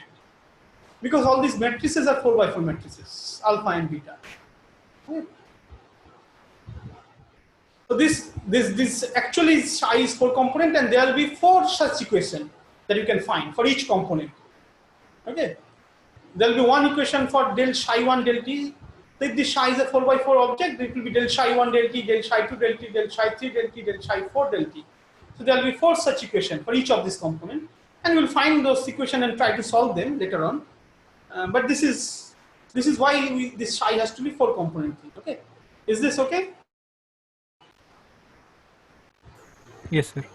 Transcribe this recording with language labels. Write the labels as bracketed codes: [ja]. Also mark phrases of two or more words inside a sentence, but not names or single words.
[en] Because all these matrices are 4 by 4 matrices, alpha and beta. Okay. So this actually psi is 4 component, and there will be 4 such equations that you can find for each component. Okay, there will be one equation for del psi 1 del t. If the psi is a 4 by 4 object, it will be del psi 1 del t, del psi 2 del t, del psi 3 del t, del psi 4 del t. So there will be 4 such equations for each of these components, and we will find those equations and try to solve them later on. But this is why this psi has to be 4 component thing. Okay, is this okay? Yes, sir.